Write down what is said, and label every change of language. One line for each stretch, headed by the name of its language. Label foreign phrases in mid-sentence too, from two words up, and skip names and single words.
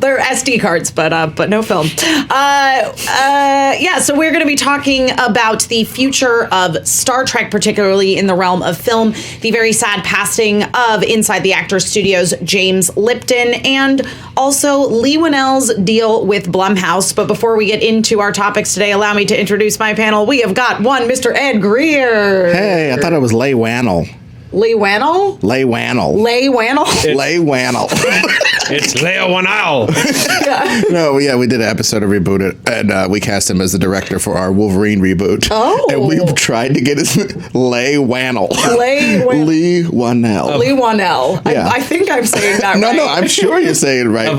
English: There are SD cards, but no film. So we're going to be talking about the future of Star Trek, particularly in the realm of film, the very sad passing of Inside the Actors Studios' James Lipton, and also Leigh Whannell's deal with Blumhouse. But before we get into our topics today, allow me to introduce my panel. We have got one, Mr. Ed Greer. Hey, I thought it was Leigh Whannell. Leigh Whannell? Leigh Whannell. Leigh Whannell? Leigh Whannell. It's Leigh Whannell. Yeah. No, yeah, we did an episode of Reboot It, and we cast him as the director for our Wolverine reboot. Oh. And we tried to get his Leigh Whannell. Leigh Whannell. Leigh Whannell. Yeah. I think I'm saying that right. No, I'm sure you're saying it right.